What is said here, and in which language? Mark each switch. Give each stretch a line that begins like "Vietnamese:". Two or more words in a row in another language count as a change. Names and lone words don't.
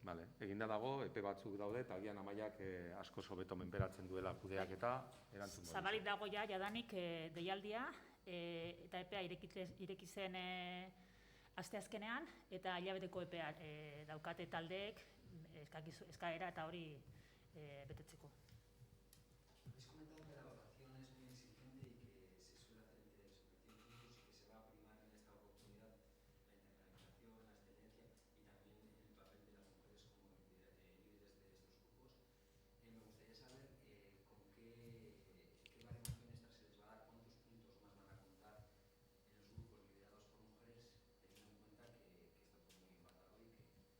Basque: Vale, eginda dago, epe batzuk daude, eta agian Amaiak asko hobeto menperatzen duela kudeak eta erantzun. Zabalik dago jadanik deialdia, eta epea ireki zen asteazkenean, eta hilabeteko epea daukate taldeek eskaera eta hori betetzeko.
Spanish: Habéis comentado que la evaluación es muy exigente y que se suele hacer entre científicos y que se va a primar en esta oportunidad la internalización, la excelencia y también el papel de las mujeres como líderes de estos grupos. Me gustaría saber con qué baremación extra se les va a dar, cuántos puntos más van a contar en los grupos liderados por mujeres, teniendo en cuenta que está todo muy empatado y que...